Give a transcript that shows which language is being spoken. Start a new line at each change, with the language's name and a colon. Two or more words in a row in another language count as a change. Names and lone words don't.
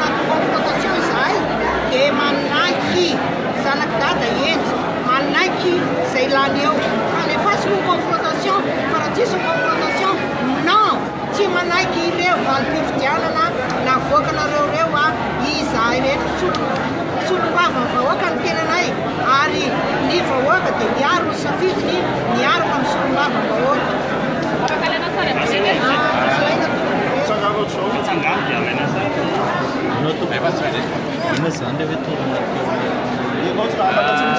Malagasy: anaty confrontation izay dia manaiky zanaky dada enty manaiky izay lany eo fa alefaso ny confrontation fa raha tsisy ny confrontation non tsy manaiky ireo valim-pifidianana na voakanareo reo izahay rehetra solom-bava ny vahoaka ny tenanay ary ny vahoaka dia miaro ny safidiny miaro amin'ny solom-bava ny vahoaka
Portuguese: Não, tu vai fazer. Mas anda, eu tô